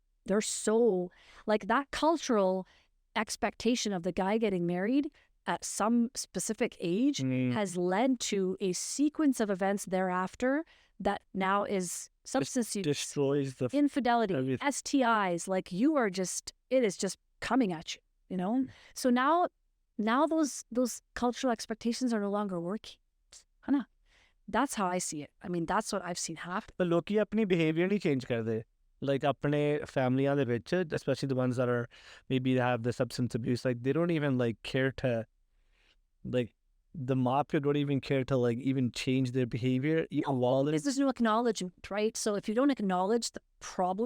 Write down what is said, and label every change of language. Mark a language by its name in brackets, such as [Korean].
[English] They're so, like, that cultural expectation of the guy getting married at some specific age has led to a sequence of events thereafter that now is substance use, Destroys the infidelity, everything. STIs. Like, it is just coming at you, you know? So now those cultural expectations are no longer working. Hana. That's how I see it. I mean, that's what I've seen happen. But [Punjabi] ਲੋਕੀ ਆਪਣੀ behavior ਨਹੀਂ change ਕਰਦੇ. [English] Like [Punjabi] ਆਪਣੇ families ਦੇ ਵਿੱਚ, [English] especially the ones that are maybe have the substance abuse, like they don't even like care to, like the mafia don't even care to like even change their behavior. Even while Because there's no acknowledgement, right? So if you don't acknowledge the problem,